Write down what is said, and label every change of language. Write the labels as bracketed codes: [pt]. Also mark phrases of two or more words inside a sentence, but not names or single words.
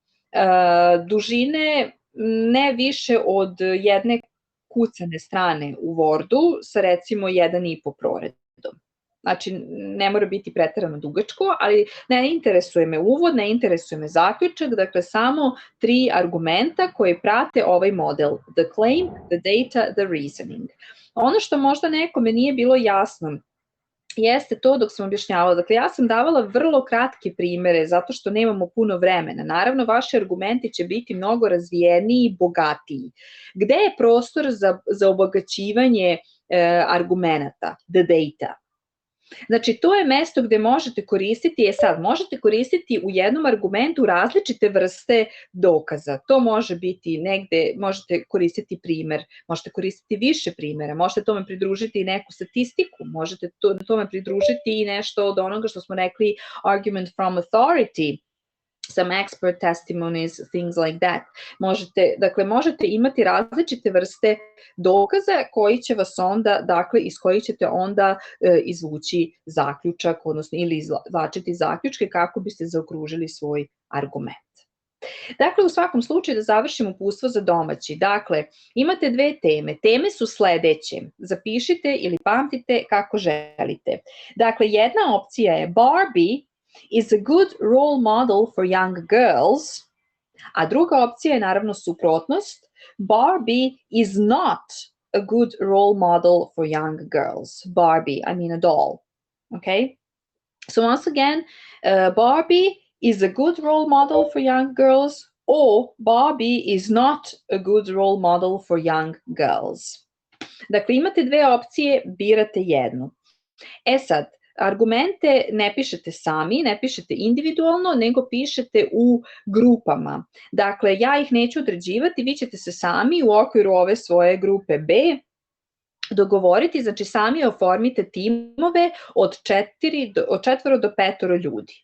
[sr] dužine ne više od jedne kucane strane u Wordu sa recimo 1,5 proredom. Znači, ne mora biti preterano dugačko, ali ne interesuje me uvod, ne interesuje me zaključak, dakle samo 3 argumenta koji prate ovaj model. [en] The claim, the data, the reasoning. [sr] Ono što možda nekome nije bilo jasno jeste to dok sam objašnjavala. Dakle, ja sam davala vrlo kratke primere zato što nemamo puno vremena. Naravno, vaši argumenti će biti mnogo razvijeniji i bogatiji. Gde je prostor za obogaćivanje argumenata? [en] The data. [sr] Znači, to je mesto gde možete koristiti, možete koristiti u jednom argumentu različite vrste dokaza. To može biti negde, možete koristiti primer, možete koristiti više primera, možete tome pridružiti i neku statistiku, možete tome pridružiti i nešto od onoga što smo rekli [en] argument from authority, some expert testimonies, things like that. [sr] Možete imati različite vrste dokaza koji će vas onda, dakle, iz kojih ćete onda izvući zaključak, odnosno ili izvlačiti zaključke kako biste zaokružili svoj argument. Dakle, u svakom slučaju da završimo uputstvo za domaći. Dakle, imate 2 teme. Teme su sledeće. Zapišite ili pamtite kako želite. Dakle, jedna opcija je [en] Barbie is a good role model for young girls, [sr] a druga opcija je naravno suprotnost. [en] Barbie is not a good role model for young girls. Barbie, I mean a doll. Okay? So once again, Barbie is a good role model for young girls, or Barbie is not a good role model for young girls. [sr] Dakle, imate 2 opcije, birate jednu. Sad, argumente ne pišete sami, ne pišete individualno, nego pišete u grupama. Dakle, ja ih neću određivati, vi ćete se sami u okviru ove svoje grupe B dogovoriti, znači sami oformite timove od 4 do 5 ljudi.